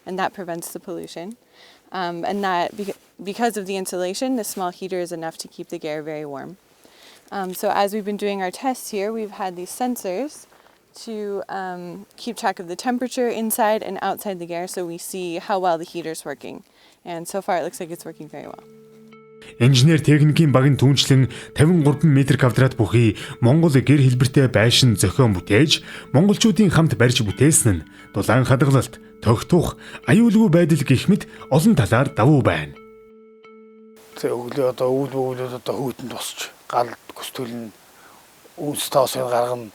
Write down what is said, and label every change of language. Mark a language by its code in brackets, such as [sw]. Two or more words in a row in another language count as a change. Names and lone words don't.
[en] and that prevents the pollution. And that because of the insulation, the small heater is enough to keep the Gare very warm. So as we've been doing our tests here, we've had these sensors to keep track of the temperature inside and outside the Gare, so we see how well the heater's working. And so far it looks like it's working very well. [mn] Инженер техникийн багийн түнчлэн 53 м2 бүхий Монгол гэр хэлбэртэй байшин зохион бүтээж, монголчуудын хамт барьж бүтээсэн нь дулаан хадгалалт, тогтох, аюулгүй байдал гэх мэт олон талаар давуу байна. Тэг өглөө одоо өвлөд одоо хүйтэнд тусч гал көстөлн үнс тоосыг гаргана.